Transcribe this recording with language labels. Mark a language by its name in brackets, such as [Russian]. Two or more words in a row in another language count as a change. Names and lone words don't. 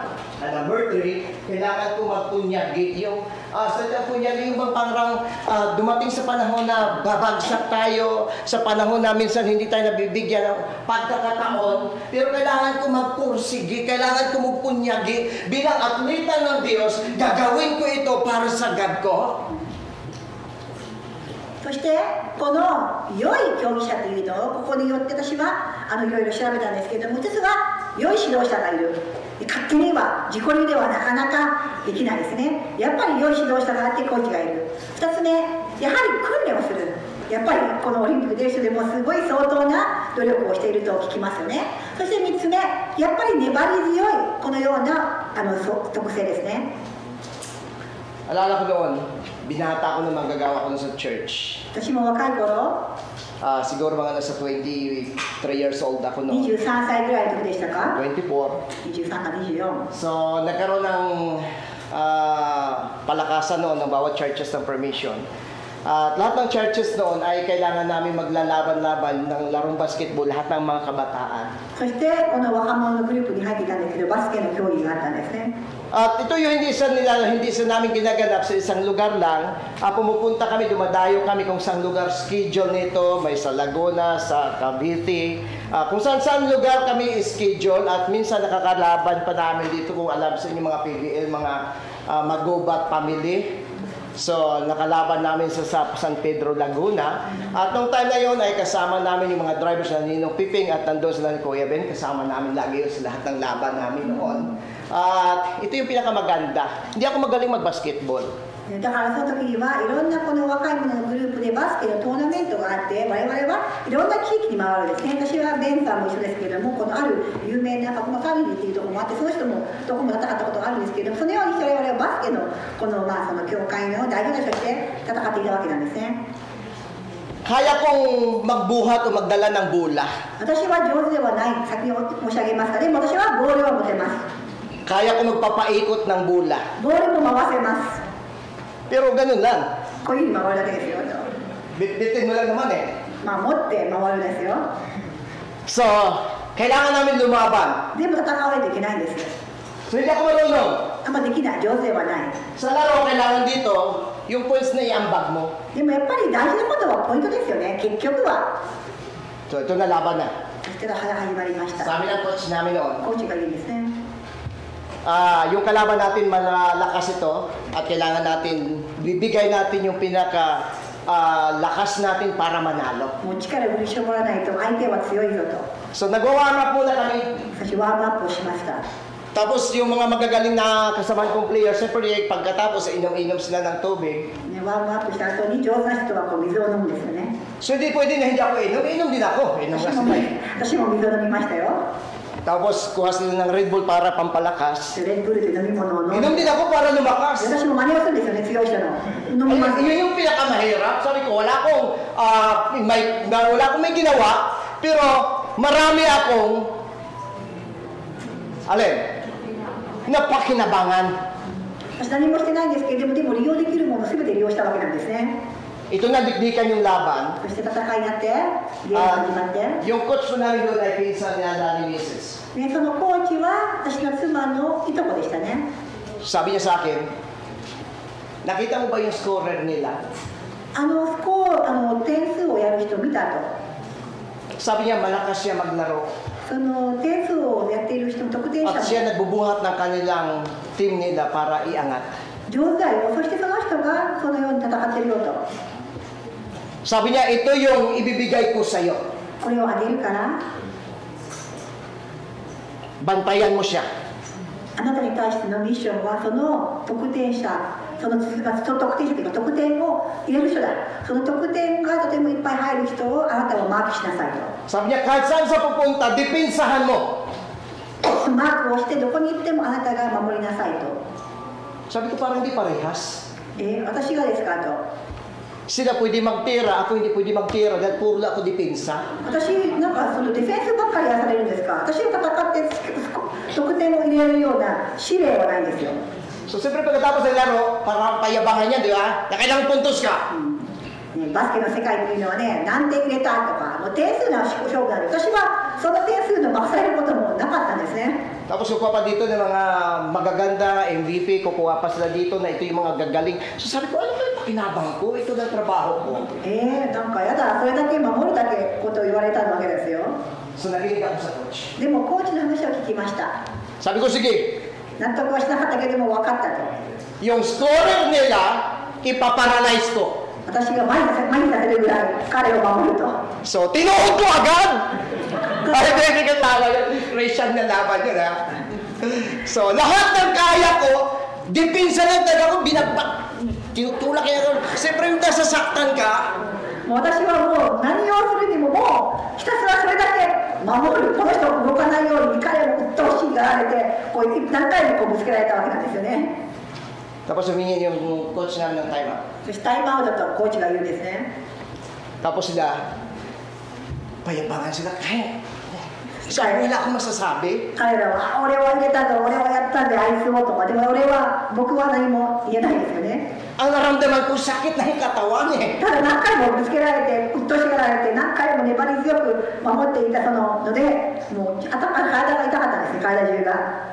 [English] And number 3, [Filipino] kailangan ko magpunyagi. Yung sa punyagi, yung bang parang dumating sa panahon na babagsak tayo, sa panahon na minsan hindi tayo nabibigyan ng pagkakataon, pero kailangan ko magpursigi, kailangan ko magpunyagi. Bilang atleta ng Diyos, gagawin ko ito para sa God ko. [Japanese] そしてこの良い競技者というのをここによって私はいろいろ調べたんですけれども、一つは良い指導者がいる、 勝手には自己流ではなかなかできないですね。やっぱり良い指導者があってコーチがいる。2つ目、やはり訓練をする。やっぱりこのオリンピック出る人でもすごい相当な努力をしていると聞きますよね。そして3つ目、やっぱり粘り強いこのような特性ですね。 [Filipino] Alala ko noon, binata ko nung manggagawa ko sa church. [Japanese] 私も若い頃、 [Filipino] Siguro mga nasa [English] 23 years old [Filipino] ako noon. [Japanese] 23 歳ぐらいの時でしたか？ 24. 23か24。 [Filipino] So, nagkaroon ng palakasan noon ng bawat churches ng permission. At lahat ng churches noon ay kailangan namin maglalaban-laban ng larong basketball, lahat ng mga kabataan. [Japanese] そしてこの若者のグループに入っていたんですけど、バスケの競技があったんですね。 [Filipino] At ito yung hindi isa namin ginaganap sa isang lugar lang. Pumupunta kami, dumadayo kami kung saan lugar schedule nito. May sa Laguna, sa Cavite. Kung saan lugar kami schedule at minsan nakakalaban pa namin dito kung alam sa inyo mga PBL, mga Magubat family. So, nakalaban namin sa San Pedro, Laguna. At nung time na yun ay kasama namin yung mga drivers na Ninong Piping at nandun sila ni Kuya Ben. Kasama namin lagi yun sa lahat ng laban namin noon. At ito yung pinakamaganda. Hindi ako magaling mag-basketball. [Japanese] だからその時にはいろんなこの若い者のグループでバスケのトーナメントがあって、我々はいろんな地域に回るんですね。私はベンさんも一緒ですけれども、このある有名なファミリーっていうところもあって、その人もどこも戦ったことがあるんですけれども、そのようにして我々はバスケのこのその教会の代表者として戦っていたわけなんですね。 [Filipino] Kaya kong magbuhat o magdala ng bola. [Japanese] 私は上手ではない、先に申し上げますが、でも私はボールを持てます。 [Filipino] Kaya kong magpapaikot ng bola. [Japanese] ボールも回せます。 [Filipino] Pero ganun lang. [Japanese] こういうふうに回るだけですよ。 [Filipino] Bitbitin mo lang naman eh. [Japanese] まあ持って回るんですよ。 [Filipino] So, kailangan namin lumaban. [Japanese] でも戦わないといけないんですよ。 [Filipino] So, hindi ako marunong. [Japanese] あんまできない、上手ではない。 [Filipino] Sa laro, kailangan dito, yung points na iambag mo. [Japanese] でもやっぱり大事なことはポイントですよね、結局は。 [Filipino] So, ito na laban na. [Japanese] そして始まりました。 [Filipino] Sabi ng coach namin noon, [Japanese] コーチが言うんですね。 [Filipino] yung kalaban natin malalakas ito at kailangan natin, bibigay natin yung pinaka lakas natin para manalo. [Japanese] もう力を振り絞らないと相手は強いぞと。 [Filipino] So, nag- [English] warm up [Filipino] muna kami. [Japanese] 私ワームアップをしました。 [Filipino] Tapos yung mga magagaling na kasamahan kong players, siyempre pagkatapos inom-inom sila ng tubig. [Japanese] ね、ワームアップした後に上手な人はこう水を飲むんですよね。 [Filipino] So hindi pwede na hindi ako inom din ako. Inom na sila. [Japanese] 私も水を飲みましたよ。 [Filipino] Tapos kuha sila ng Red Bull para pampalakas. [Japanese] レッドブルという飲み物を飲んで。 [Filipino] Inom din ako para lumakas. [Japanese] 私も真似をするんですよね、強い人の。飲みます。 [Filipino] Yun yung pinakamahirap. Sabi ko, wala akong may ginawa, pero marami akong, napakinabangan. [Japanese] 私何もしてないんですけれども、でも利用できるものすべて利用したわけなんですね。 [Filipino] Ito na dikdikan yung laban. [Japanese] そして戦いになって、ゲームが始まって。 [Filipino] Yung coach ko namin doon ay pinsan niya Danny Mrs. [Japanese] ね、そのコーチは私の妻のいとこでしたね。 [Filipino] Sabi niya sa akin, nakita mo ba yung scorer nila? [Japanese] 点数をやる人見たと。 [Filipino] Sabi niya, malakas siya maglaro. [Japanese] その点数をやっている人の得点者 [Filipino] At [Japanese] も [Filipino] siya nagbubuhat ng kanilang team nila para iangat. [Japanese] 上手だよ。そしてその人がそのように戦ってるよと。 [Filipino] Sabi niya, ito yung ibibigay ko sa'yo. [Japanese] これをあげるから、 [Filipino] Bantayan mo siya. [Japanese] あなたに対してのミッションはその得点者、その得点者というか得点を入れる人だ。その得点がとてもいっぱい入る人をあなたはマークしなさいと。 [Filipino] Sabi niya, kahit saan sa pupunta, dipinsahan mo. [Japanese] マークをしてどこに行ってもあなたが守りなさいと。 [Filipino] Sabi ko, parang di parehas. [Japanese] 私がですかと。 [Filipino] Sila pwede magtira, ako hindi pwede magtira dahil puro ako dipinsa. [Japanese] 私なんかそのディフェンスばっかりやらされるんですか。私が戦って得点を入れるような指令はないんですよ。 [Filipino] So, siyempre pagkatapos ng laro, parang payabangan niya, di ba? Na kailangan puntos ka. [Japanese] バスケの世界というのはね、何点入れたとか、もう点数の勝負なんで、私はその点数の任されることもなかったんですね。 [Filipino] Tapos kukuha pa dito ng mga magaganda, MVP, kukuha pa sila dito na ito yung mga gagaling. So sabi ko, ano ba yung pakinabang ko? Ito na trabaho ko. [Japanese] なんかやだ、それだけ守るだけことを言われたわけですよ。 [Filipino] So nakinig ako sa coach. [Japanese] でもコーチの話を聞きました。 [Filipino] Sabi ko, sige, [Japanese] 納得はしなかったけども分かったと。 [Filipino] yung scorer nila, ipaparalyze ko. [Japanese] 私が前にさせるぐらい彼を守ると。 [Filipino] So, tinuhod ko agad! Ay, hindi ka tawa yun. Christian na laban yun, ha? So, lahat ng kaya ko, depensa lang talaga ko, binagpak. Tinutulak yan. Siyempre yung nasasaktan ka, [Japanese] もう私はもう何をするにももうひたすらそれだけ守る、この人を動かないように彼を鬱陶しがられてこう何回もこうぶつけられたわけなんですよね。 [Filipino] tapos humingi yung coach namin ng [English] time out. [Japanese] そしてタイムアウトとコーチが言うんですね。 [Filipino] Tapos sila, payabangan sila, kaya. Wala akong masasabi. [Japanese] 彼らは俺は入れたぞ、俺はやったんで愛するとか、でも僕は何も言えないですよね。 [Filipino] Ang naramdaman ko, sakit na yung katawan eh. [Japanese] ただ何回もぶつけられて、鬱陶しがられて、何回も粘り強く守っていたので、もう体が痛かったんですね、体中が。